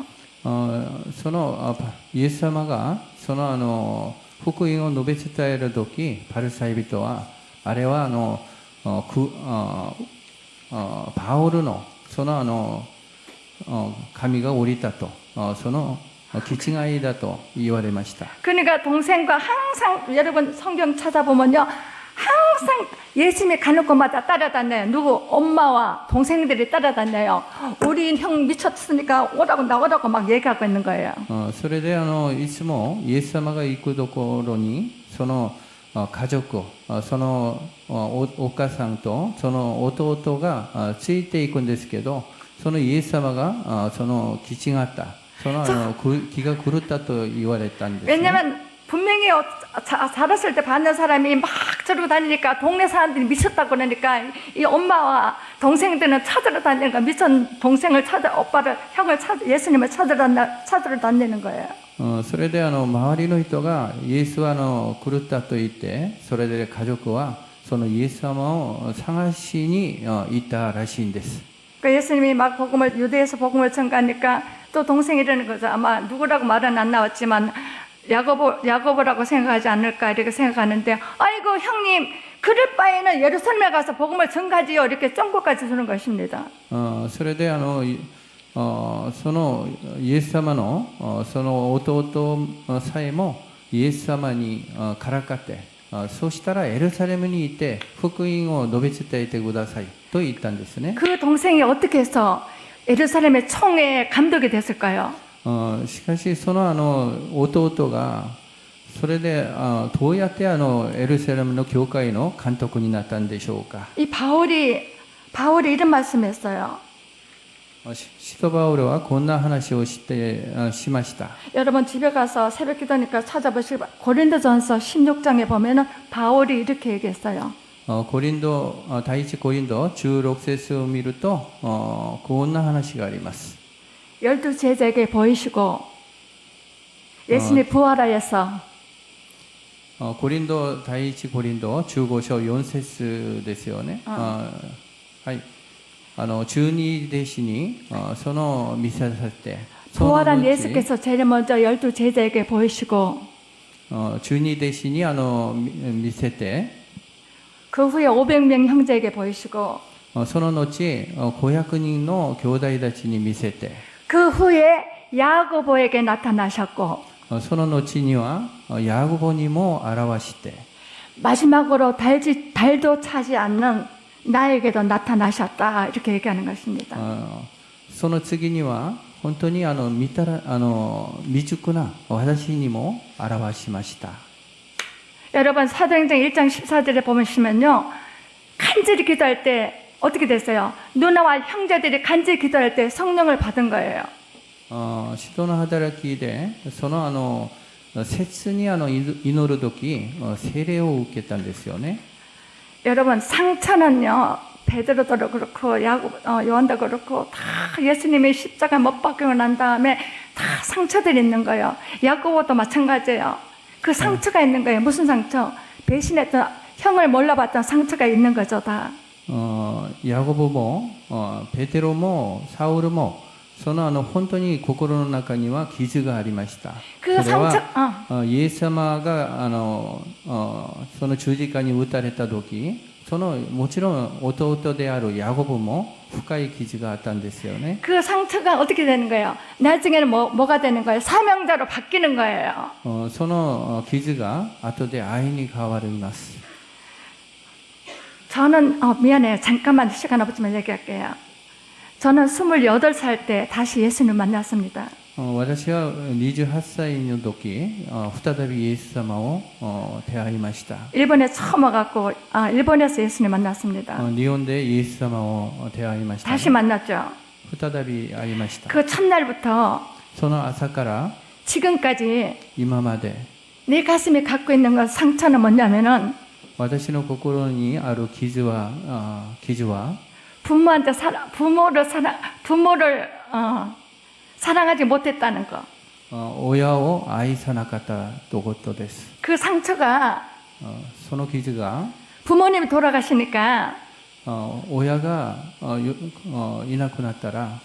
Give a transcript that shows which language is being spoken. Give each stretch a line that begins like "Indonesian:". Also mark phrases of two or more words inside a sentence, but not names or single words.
Japanese: そのイエス様がその福音を述べ伝える時パルサイ人はあれはパウルのその神が降りたとその気違いだと言われました。
Korean: 그러니까 동생과 항상 여러분 성경 찾아보면요. 항상 예수님이 가는 곳마다 따라다녀요. 누구? 엄마와 동생들이 따라다녀요. 우리 형 미쳤으니까 오라고 나오라고 막 얘기하고 있는 거예요.
Japanese: それでいつもイエス様が行くところにその家族そのお母さんとその弟がついていくんですけどそのイエス様がその気違ったその気が狂ったと言われたんです、ね。
Korean: 왜냐면 분명히 자랐을 때 받는 사람이 막 저러고 다니니까 동네 사람들이 미쳤다고 그러니까 이 엄마와 동생들은 찾으러 다니니까 미친 동생을 오빠를 형을 예수님을 찾으러 다니는 거예요.
Japanese: それで周りの人がイエスは狂ったと言ってそれで家族はそのイエス様を探しに行ったらしいんです。
Korean: 그 예수님이 막 유대에서 복음을 전가하니까 또 동생이 이러는 거죠. 아마 누구라고 말은 안 나왔지만 야고보라고 생각하지 않을까 이렇게 생각하는데 아이고 형님 그럴 바에는 예루살렘에 가서 복음을 전가지요 이렇게 쫑고까지 주는 것입니다.
Japanese: それでそのイエス様のその弟さえもイエス様にからかってそうしたらエルサレムに行って福音を述べ伝えてくださいと言ったんですね。
Korean: 그 동생이 어떻게 해서 예루살렘의 총회에 감독이 됐을까요?
Japanese: しかしその弟がそれでどうやってエルサレムの教会の監督になったんでしょうか。
Korean: 이 바울이 이런 말씀했어요.
Japanese: 使徒バウルはこんな話をしました。
Korean: 여러분 집에 가서 새벽 기도니까 찾아보시고 고린도전서 16장에 보면은 바울이 이렇게 얘기했어요.
Japanese: 第一コリント16節を見るとこんな話があります。
Korean: 열두 제자에게 보이시고 예수님이 부활하여서
Japanese: コリント第一コリント15章4節ですよね。はい。十二弟子にその見せさせて
Korean: 부활한 예수께서 제일 먼저 열두 제자에게 보이시고
Japanese: 十二弟子に見せて
Korean: 그 후에 500명 형제에게 보이시고
Japanese: その後500人の兄弟たちに見せて
Korean: 그 후에 야고보에게 나타나셨고
Japanese: その後にはヤコブにも表して
Korean: 마지막으로 달도 차지 않는 나에게도 나타나셨다 이렇게 얘기하는 것입니다.
Japanese: その次には本当に未熟な私にも表しました。
Korean: 여러분 사도행전 1장 14절에 보시면요 간절히 기도할 때 어떻게 됐어요? 누나와 형제들이 간절히 기도할 때 성령을 받은 거예요.
Japanese: 使徒の働きでその切に祈る時聖霊を受けたんですよね。
Korean: 여러분 상처는요 베드로도 그렇고 요한도 그렇고 다 예수님의 십자가 못 박히고 난 다음에 다 상처들이 있는 거예요. 야고보도 마찬가지예요. 그 상처가 있는 거예요. 무슨 상처? 배신했던 형을 몰라봤던 상처가 있는 거죠 다.
Japanese: ヤコブもペテロもサウルもその本当に心の中には傷がありました。それはイエス様がその十字架に打たれた時もちろん弟であるヤコブも深い傷があったんですよね。
Korean: 그 상처가 어떻게 되는 거예요? 나중에는 뭐가 되는 거예요? 사명자로 바뀌는 거예요.
Japanese: その傷が後で愛に変わります。
Korean: 저는 미안해요. 잠깐만 시간 없지만 얘기할게요. 저는 28살 때 다시 예수님을 만났습니다.
Japanese: 私は28歳の時、再びイエス様を出会いました。
Korean: 일본에 처음 와갖고 일본에서 예수님 만났습니다.
Japanese: 日本でイエス様を出会いました。
Korean: 다시 만났죠.
Japanese: 再び会いました。
Korean: 그 첫날부터
Japanese: その朝から
Korean: 지금까지
Japanese: 今まで
Korean: 내 가슴에 갖고 있는 건 상처는 뭐냐면은
Japanese: 私の心にある傷は
Korean: 부모를 사랑하지 못했다는 거.
Japanese: 親を愛さなかったということです。
Korean: 그 상처가
Japanese: その傷が
Korean: 부모님이 돌아가시니까
Japanese: 親がいなくなったら